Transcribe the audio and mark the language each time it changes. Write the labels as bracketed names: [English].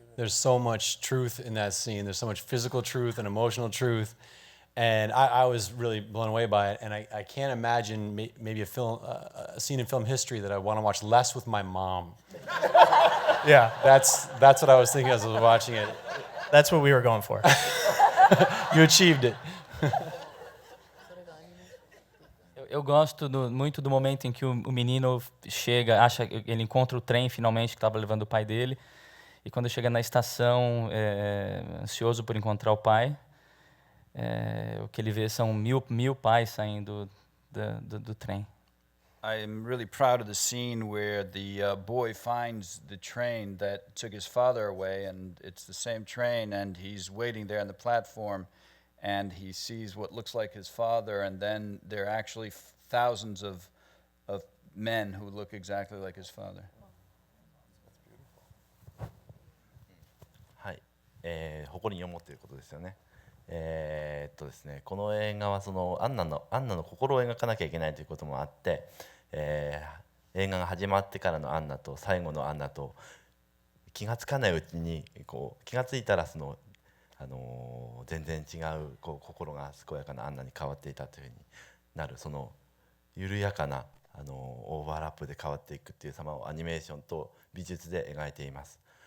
[English] There's so much truth in that scene. There's so much physical truth and emotional truth, and I was really blown away by it. And I can't imagine maybe a scene in film history that I want to watch less with my mom. Yeah, that's what I was thinking as I was watching it. That's what we were going for. You achieved it. [Portuguese] gosto muito do momento em que o menino chega, ele encontra o trem finalmente que estava levando o pai dele, e quando chega na estação, ansioso por encontrar o pai, o que ele vê são mil pais saindo do trem. [English] I'm really proud of the scene where the boy finds the train that took his father away, and it's the same train, and he's waiting there on the platform, and he sees what looks like his father, and then there are actually thousands of men who look exactly like his father. [Japanese] はい、誇りに思っていることですよね。ですね、この映画はそのアンナの心を描かなきゃいけないということもあって、映画が始まってからのアンナと最後のアンナと気がつかないうちに気がついたら全然違う心が健やかなアンナに変わっていたというふうになる、その緩やかなオーバーラップで変わっていくっていう様をアニメーションと美術で描いています。